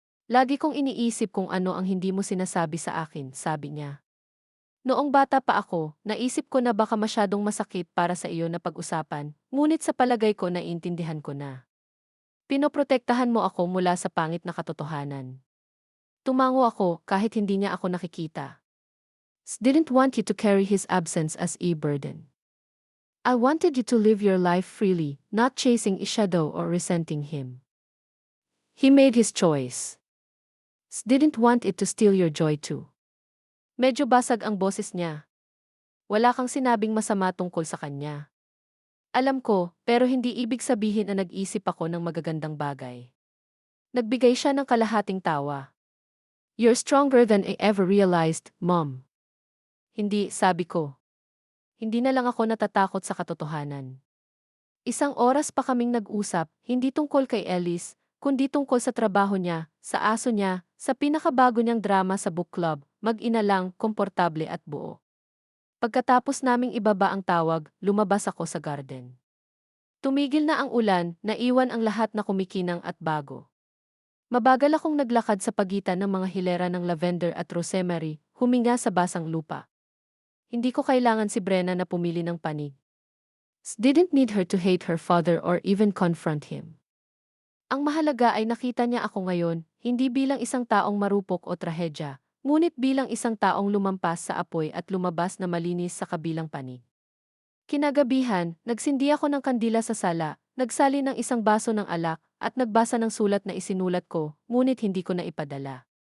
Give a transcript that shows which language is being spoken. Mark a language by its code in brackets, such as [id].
[tl] "Lagi kong iniisip kung ano ang hindi mo sinasabi sa akin," sabi niya. "Noong bata pa ako, naisip ko na baka masyadong masakit para sa iyo na pag-usapan, ngunit sa palagay ko naiintindihan ko na. Pinoprotektahan mo ako mula sa pangit na katotohanan." Tumango ako kahit hindi niya ako nakikita. [en] "Didn't want you to carry his absence as a burden. I wanted you to live your life freely, not chasing a shadow or resenting him. He made his choice. Didn't want it to steal your joy too." [tl] Medyo basag ang boses niya. Wala kang sinabing masama tungkol sa kanya. Alam ko, pero hindi ibig sabihin na nag-isip ako ng magagandang bagay. Nagbigay siya ng kalahating tawa. [en] You're stronger than I ever realized, Mom. [tl] Hindi, sabi ko. Hindi na lang ako natatakot sa katotohanan. Isang oras pa kaming nag-usap, hindi tungkol kay Ellis, kundi tungkol sa trabaho niya, sa aso niya, sa pinakabago niyang drama sa book club, mag-ina lang, komportable at buo. Pagkatapos naming ibaba ang tawag, lumabas ako sa garden. Tumigil na ang ulan, naiwan ang lahat na kumikinang at bago. Mabagal akong naglakad sa pagitan ng mga hilera ng lavender at rosemary, huminga sa basang lupa. Hindi ko kailangan si Brenna na pumili ng panig. [en] Didn't need her to hate her father or even confront him. [tl] Ang mahalaga ay nakita niya ako ngayon, hindi bilang isang taong marupok o trahedya, ngunit bilang isang taong lumampas sa apoy at lumabas na malinis sa kabilang panig. Kinagabihan, nagsindi ako ng kandila sa sala, nagsali ng isang baso ng alak, at nagbasa ng sulat na isinulat ko, ngunit hindi ko na ipadala.